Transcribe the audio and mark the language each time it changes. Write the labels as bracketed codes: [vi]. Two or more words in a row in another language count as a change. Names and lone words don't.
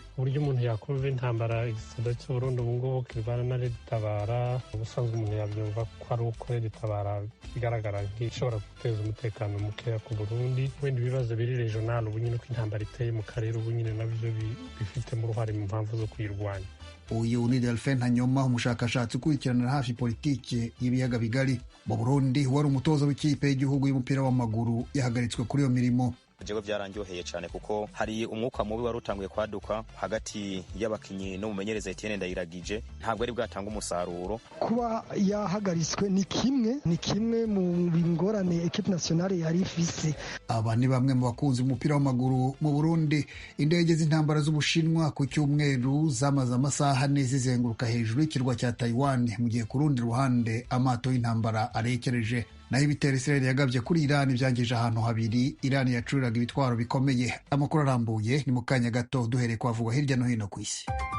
[rw] Uburyo umuntu yakumva intambara igisirikare cy'u Burundi ubu ngubu kirwana na Red Tabara, ubusanzwe umuntu yabyumva ko ari uko Red Tabara igaragara nk'ishobora guteza umutekano mukeya ku Burundi. Wenda ibibazo biri regional ubu nyine ko intambara iteye mu karere ubu nyine nabyo bifitemo uruhare mu mpamvu zo kuyirwanya. Uyu ni Delphin Ntanyoma, umushakashatsi ukurikiranira hafi politike y'ibiyaga bigari. Mu Burundi wari umutoza w'ikipe y'igihugu y'umupira w'amaguru yahagaritswe kuri iyo mirimo. [rn] Jewe byaranjoheye cyane kuko hari umwuka mubi wari utanguye kwaduka hagati y'abakinyi no mumenyereza Etienne Ndayiragije, ntabwo ari bwatanga umusaruro. Kuba yahagaritswe ni kimwe mu bingorane [fr] equipe nationale [rn] yari ifise. [rw] Aba ni bamwe mu bakunzi b'umupira w'amaguru mu Burundi. Indege z'intambara z'Ubushinwa ku cyumweru zamaze amasaha ane zizenguruka hejuru y'ikirwa cya Taiwan, mu gihe ku rundi ruhande amato y'intambara arekereje. Naho ibitero Israel yagabye kuri Iran byangije ahantu habiri Iran yacuriraga ibitwaro bikomeye. Amakuru arambuye ni mu kanya gato duhereye kwavugwa hirya no hino ku isi.